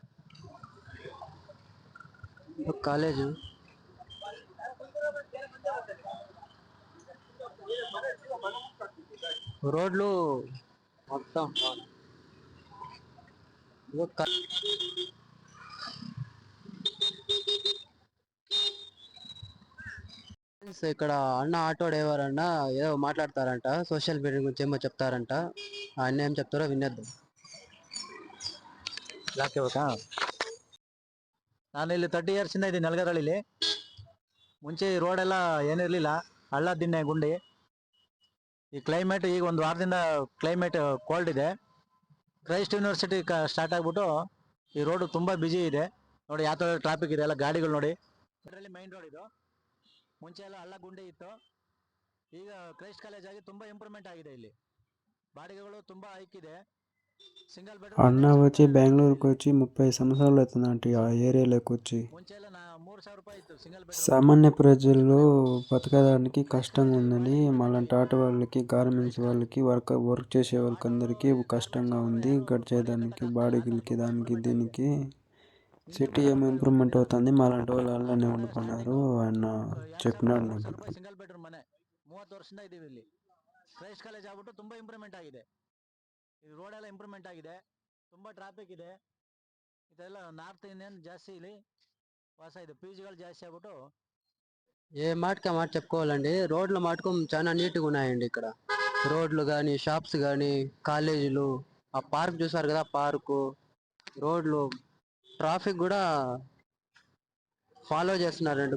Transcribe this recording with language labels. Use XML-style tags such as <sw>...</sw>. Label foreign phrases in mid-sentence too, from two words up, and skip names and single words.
<te>కాలేజు రోడ్లు మొత్తం ఇక్కడ అన్న</te> <en>auto driver</en> <te>అన్న ఏదో మాట్లాడతారంట,</te> <en>social media</en> <te>గురించి ఏమో చెప్తారంట. ఆయన ఏం చెప్తారో వినేద్దాం.</te> <kn>ಯಾಕೆ ಗೊತ್ತಾ, ನಾನು ಇಲ್ಲಿ 30 ಇಯರ್ಸ್ ಇಂದ ಇದ್ದೀನಿ ನೆಲಗದಳ್ಳಿಲಿ. ಮುಂಚೆ ಈ ರೋಡ್ ಎಲ್ಲ ಏನಿರಲಿಲ್ಲ, ಹಳ್ಳ ದಿಣ್ಣೆ ಗುಂಡಿ. ಈ ಕ್ಲೈಮೇಟ್ ಈಗ ಒಂದು ವಾರದಿಂದ</kn> <en>climate cold</en> <kn>ಇದೆ. ಕ್ರೈಸ್ಟ್ ಯೂನಿವರ್ಸಿಟಿ ಸ್ಟಾರ್ಟ್ ಆಗ್ಬಿಟ್ಟು ಈ ರೋಡ್ ತುಂಬಾ ಬಿಜಿ ಇದೆ ನೋಡಿ. ಯಾವ ತರ ಟ್ರಾಫಿಕ್ ಇದೆ, ಎಲ್ಲ ಗಾಡಿಗಳು ನೋಡಿ. ಇದರಲ್ಲಿ</kn> <en>main road</en> <kn>ಇದು. ಮುಂಚೆ ಎಲ್ಲ ಹಳ್ಳ ಗುಂಡಿ ಇತ್ತು, ಈಗ ಕ್ರೈಸ್ಟ್ ಕಾಲೇಜ್ ಆಗಿ ತುಂಬಾ ಇಂಪ್ರೂವ್ಮೆಂಟ್ ಆಗಿದೆ. ಇಲ್ಲಿ ಬಾಡಿಗೆಗಳು ತುಂಬಾ ಹೈಕ್ ಇದೆ.</kn> <en>single bedroom</en> <te>అన్న వచ్చి బెంగళూరుకి వచ్చి 30 సంవత్సరాలు అవుతుందంటే ఆ ఏరియాలోకి వచ్చి.</te> <kn>ಮುಂಚೆ ಎಲ್ಲ 3000 ರೂಪಾಯಿ ಇತ್ತು</kn> <en>single bedroom.</en> <te>సామాన్య ప్రజలు బతకడానికి కష్టంగా ఉందని, మాలాంటి ఆటో వాళ్ళకి, గార్మెంట్స్ వాళ్ళకి, వర్క్ చేసే వాళ్ళకి అందరికీ కష్టంగా ఉంది గడిచేదానికి, బాడీలకి, దానికి దీనికి. సిటీ ఏమో ఇంప్రూవ్మెంట్ అవుతుంది, మాలాంటి వాళ్ళు అలానే ఉండిపోయినారు ఆయన చెప్పినాడు నాకు.</te> <en>single bedroom</en> <kn>ಮನೆ 30 ವರ್ಷದಿಂದ ಇದೀವಿ ಇಲ್ಲಿ. ಕ್ರೈಸ್ಟ್ ಕಾಲೇಜ್ ಆಗ್ಬಿಟ್ಟು ತುಂಬಾ ಇಂಪ್ರೂವ್ಮೆಂಟ್ ಆಗಿದೆ. ಈ ರೋಡ್ ಎಲ್ಲ ಇಂಪ್ರೂವ್ಮೆಂಟ್ ಆಗಿದೆ, ತುಂಬಾ ಟ್ರಾಫಿಕ್ ಇದೆ. ಇದೆಲ್ಲ</kn> <en>North Indian</en> <kn>ಜಾಸ್ತಿ ಇಲ್ಲಿ ವಾಸ ಇದೆ, పీజీಗಳು జాస్తి ಆಗ್ಬಿಟ್ಟು.</kn> <te>ఏ మాటకి ఆ మాట చెప్పుకోవాలండి. రోడ్లు మటుకు చాలా నీట్గా ఉన్నాయండి ఇక్కడ. రోడ్లు కానీ, షాప్స్ కానీ, కాలేజీలు, ఆ పార్క్ చూసారు కదా, పార్కు, రోడ్లు, ట్రాఫిక్ కూడా ఫాలో చేస్తున్నారండి.</te>